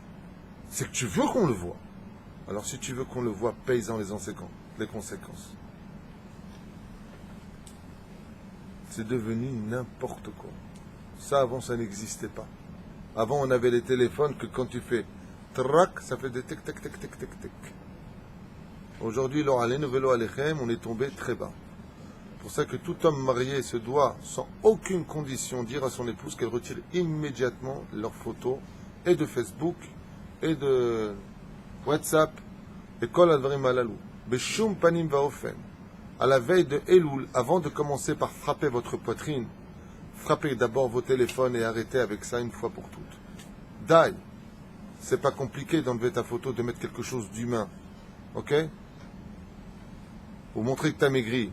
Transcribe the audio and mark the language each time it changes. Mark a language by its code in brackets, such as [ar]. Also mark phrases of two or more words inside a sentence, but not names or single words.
[fr] C'est que tu veux qu'on le voit. Alors si tu veux qu'on le voit, paye-en les conséquences. C'est devenu n'importe quoi. Ça, avant, ça n'existait pas. Avant, on avait les téléphones que quand tu fais Trac, ça fait des tic, tic, tic, tic, tic, tic. Aujourd'hui, [he] לא עלינו ולא עליכם, [fr] on est tombé très bas. C'est pour ça que tout homme marié se doit, sans aucune condition, dire à son épouse qu'elle retire immédiatement leurs photos, et de Facebook, et de WhatsApp, et [he] כל הדברים האלו. בשום פנים ואופן. [fr] À la veille de Elul, avant de commencer par frapper votre poitrine, frappez d'abord vos téléphones et arrêtez avec ça une fois pour toutes. Dai. C'est pas compliqué d'enlever ta photo, de mettre quelque chose d'humain. Ok? Pour montrer que tu as maigri.